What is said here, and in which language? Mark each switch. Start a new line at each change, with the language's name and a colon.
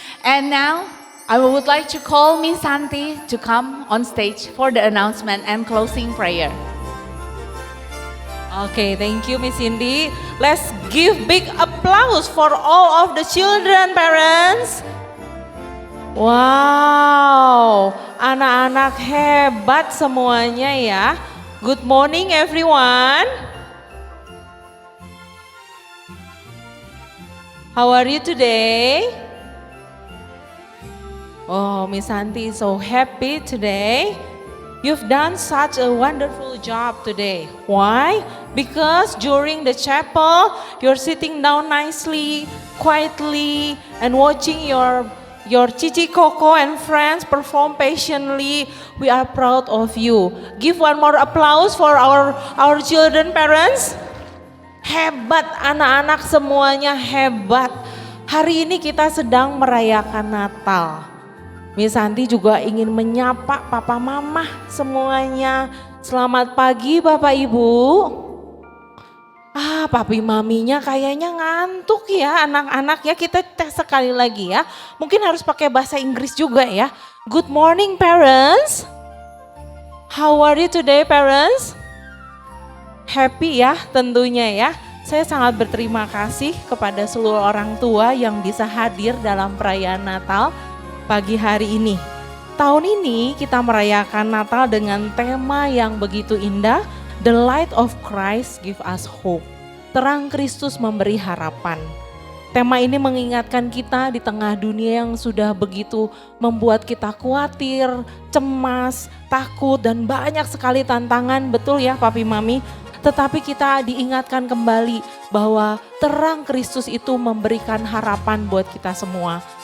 English: And now I would like to call Miss Santi to come on stage for the announcement and closing prayer. Okay, thank you Miss Cindy. Let's give big applause for all of the children, parents.
Indonesian: Wow, anak-anak hebat semuanya ya.
English: Good morning everyone. How are you today? Oh, Miss Santi is so happy today. You've done such a wonderful job today. Why? Because during the chapel, you're sitting down nicely, quietly, and watching your Cici Coco and friends perform patiently. We are proud of you. Give one more applause for our children, parents.
Indonesian: Hebat anak-anak semuanya, hebat. Hari ini kita sedang merayakan Natal. Miss Santi juga ingin menyapa papa mama semuanya. Selamat pagi Bapak Ibu. Papi maminya kayaknya ngantuk ya anak-anak ya. Kita tes sekali lagi ya. Mungkin harus pakai bahasa Inggris juga ya.
English: Good morning parents. How are you today parents?
Indonesian: Happy ya tentunya ya. Saya sangat berterima kasih kepada seluruh orang tua yang bisa hadir dalam perayaan Natal pagi hari ini. Tahun ini kita merayakan Natal dengan tema yang begitu indah.
English: The light of Christ give us hope.
Indonesian: Terang Kristus memberi harapan. Tema ini mengingatkan kita di tengah dunia yang sudah begitu membuat kita khawatir, cemas, takut dan banyak sekali tantangan, betul ya Papi Mami? Tetapi kita diingatkan kembali bahwa terang Kristus itu memberikan harapan buat kita semua.